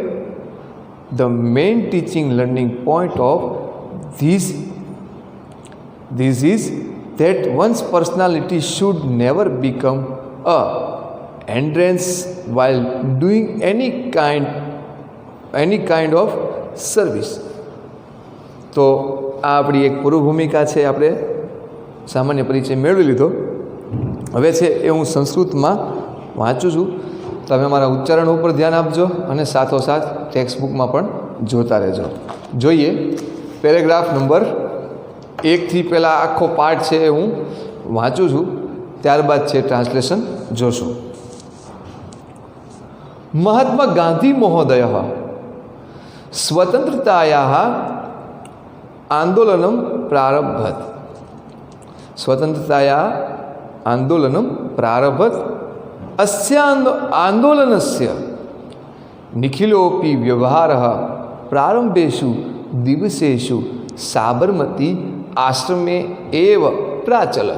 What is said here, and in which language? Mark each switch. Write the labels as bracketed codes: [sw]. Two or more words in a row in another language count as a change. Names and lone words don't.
[en] The main teaching learning point of this is that one's personality should never become a hindrance while doing any kind of service. [gu] તો આ આપણી એક પૂર્વ ભૂમિકા છે, આપણે સામાન્ય પરિચય મેળવી લીધો. હવે છે એ હું સંસ્કૃતમાં વાંચું છું, તમે મારા ઉચ્ચારણ ઉપર ધ્યાન આપજો અને સાથોસાથ [en] text bookમાં [gu] પણ જોતા રહેજો. જોઈએ [en] paragraph number [gu] 1થી પહેલાં આખો પાઠ છે એ હું વાંચું છું, ત્યારબાદ છે ટ્રાન્સલેશન જોશું. [sa] महात्मा गांधी महोदय स्वतंत्रतायाः आंदोलनं प्रारभत. स्वतंत्रताया आंदोलनं प्रारभत. अस्य आंदोलनस्य निखिलोपि व्यवहारः प्रारंभेषु दिवसेषु साबरमती आश्रमे एव प्राचलत्.